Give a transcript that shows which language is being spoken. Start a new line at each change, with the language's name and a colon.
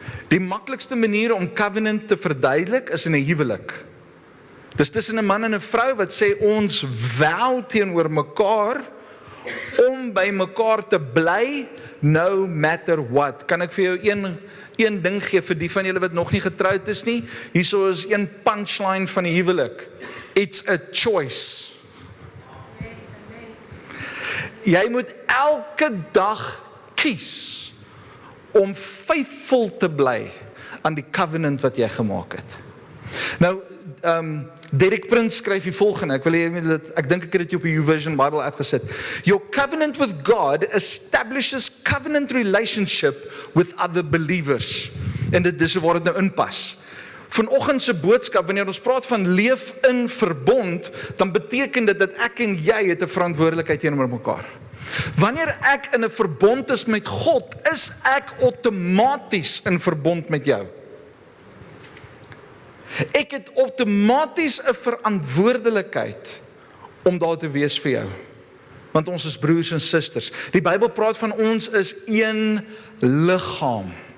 Afrikaans: Die maklikste manier om covenant te verduidelik is in 'n huwelik. Dis tussen 'n man en 'n vrou wat sê ons vow teenoor mekaar om by mekaar te bly
English: no matter what.
Afrikaans: Kan ek vir jou een ding gee vir die van julle wat nog nie getroud is nie? Hierso is een punchline van die huwelik.
English: It's a choice.
Afrikaans: Jy moet elke dag kies om faithful te bly aan die covenant wat jy gemaak het. Nou, Derek Prince skryf die volgende, ek dink ek het dit op die YouVersion Bible app gesit.
English: Your covenant with God establishes covenant relationship with other believers.
Afrikaans: En dit is waar dit nou inpas. Vanoggend se boodskap, wanneer ons praat van leef in verbond, dan beteken dit dat ek en jy het 'n verantwoordelikheid teenoor mekaar. Wanneer ek in 'n verbond is met God, is ek outomaties in verbond met jou. Ek het outomaties 'n verantwoordelikheid om daar te wees vir jou. Want ons is broers en susters. Die Bybel praat van ons is een liggaam.